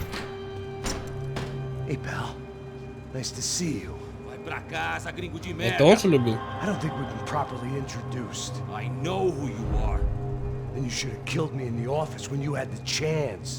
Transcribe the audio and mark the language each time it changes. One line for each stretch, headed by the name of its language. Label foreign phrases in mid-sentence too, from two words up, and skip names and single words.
English: Hey, pal. Nice to see you.
Portuguese: Vai pra casa, gringo de
Russian: Это он
Portuguese: merda.
Russian: что любил?
English: I don't think we've been properly introduced. I know who you are. Then you should have killed me in the office when you had the chance.